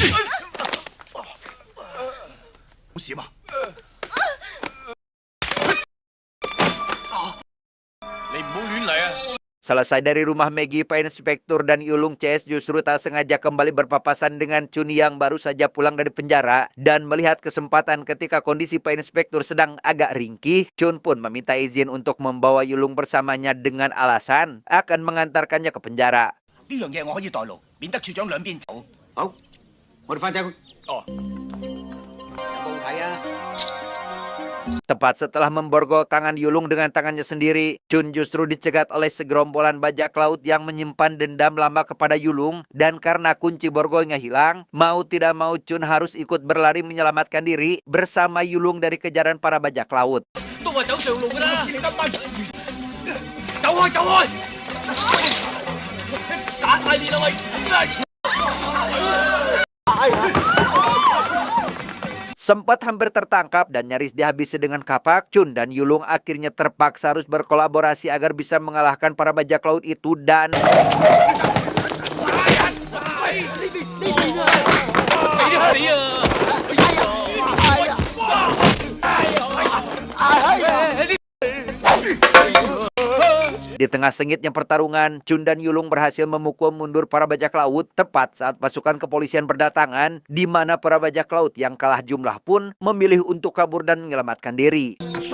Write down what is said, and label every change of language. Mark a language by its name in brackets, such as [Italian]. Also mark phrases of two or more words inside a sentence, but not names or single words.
[Cantonese] 冇事嘛？你唔好亂嚟啊！ [Indonesian] Selesai dari rumah Maggie, Pak Inspektur dan Yulung CS justru tak sengaja kembali berpapasan dengan Chun yang baru saja pulang dari penjara. Dan melihat kesempatan ketika kondisi Pak Inspektur sedang agak ringkih, Chun pun meminta izin untuk membawa Yulung bersamanya dengan alasan akan mengantarkannya ke penjara. [Cantonese] 呢樣嘢我可以代勞，免得處長兩邊走。好，我哋翻走佢。哦，有冇睇啊？ [Indonesian] Tepat setelah memborgol tangan Yulung dengan tangannya sendiri, Chun justru dicegat oleh segerombolan bajak laut yang menyimpan dendam lama kepada Yulung. Dan karena kunci borgolnya hilang, mau tidak mau Chun harus ikut berlari menyelamatkan diri bersama Yulung dari kejaran para bajak laut. [Cantonese] 都話走上路㗎啦，走開走開！打晒你啦喂！ [Indonesian] Sempat hampir tertangkap dan nyaris dihabisi dengan kapak, Chun dan Yulung akhirnya terpaksa harus berkolaborasi agar bisa mengalahkan para bajak laut itu dan... Di tengah sengitnya pertarungan, Chun dan Yulung berhasil memukul mundur para bajak laut tepat saat pasukan kepolisian berdatangan, di mana para bajak laut yang kalah jumlah pun memilih untuk kabur dan menyelamatkan diri.